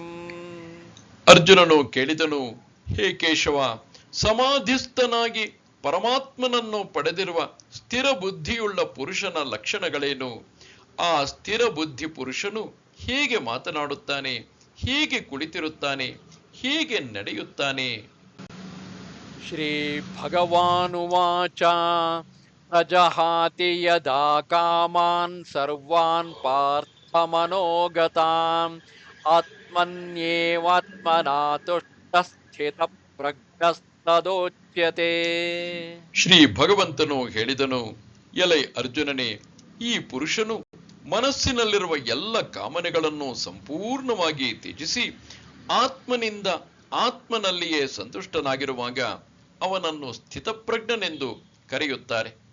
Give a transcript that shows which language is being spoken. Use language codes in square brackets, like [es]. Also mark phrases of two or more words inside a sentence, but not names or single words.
[kn] ಅರ್ಜುನನು ಕೇಳಿದನು, ಹೇ ಕೇಶವ, ಸಮಾಧಿಸ್ಥನಾಗಿ ಪರಮಾತ್ಮನನ್ನು ಪಡೆದಿರುವ ಸ್ಥಿರ ಬುದ್ಧಿಯುಳ್ಳ ಪುರುಷನ ಲಕ್ಷಣಗಳೇನು? ಆ ಸ್ಥಿರ ಬುದ್ಧಿ ಪುರುಷನು ಹೇಗೆ ಮಾತನಾಡುತ್ತಾನೆ, ಹೇಗೆ ಕುಳಿತಿರುತ್ತಾನೆ, ಹೇಗೆ ನಡೆಯುತ್ತಾನೆ? [sa] ಶ್ರೀ ಭಗವಾನುವಾಚ ಪ್ರಜಹಾತಿ ಯದಾ ಕಾಮಾನ್ ಸರ್ವಾನ್ ಪಾರ್ಥ ಮನೋಗತಾನ್ ಆತ್ಮನ್ಯೇವಾತ್ಮನಾ ತುಷ್ಟಃ ಸ್ಥಿತ ಪ್ರಜ್ಞಸ್ತದೋಚ್ಯತೆ. [kn] ಶ್ರೀ ಭಗವಂತನು ಹೇಳಿದನು, ಎಲೈ ಅರ್ಜುನನೇ, ಈ ಪುರುಷನು ಮನಸ್ಸಿನಲ್ಲಿರುವ ಎಲ್ಲ ಕಾಮನೆಗಳನ್ನು ಸಂಪೂರ್ಣವಾಗಿ ತ್ಯಜಿಸಿ ಆತ್ಮನಿಂದ ಆತ್ಮನಲ್ಲಿಯೇ ಸಂತುಷ್ಟನಾಗಿರುವಾಗ ಅವನನ್ನು ಸ್ಥಿತಪ್ರಜ್ಞನೆಂದು ಕರೆಯುತ್ತಾರೆ.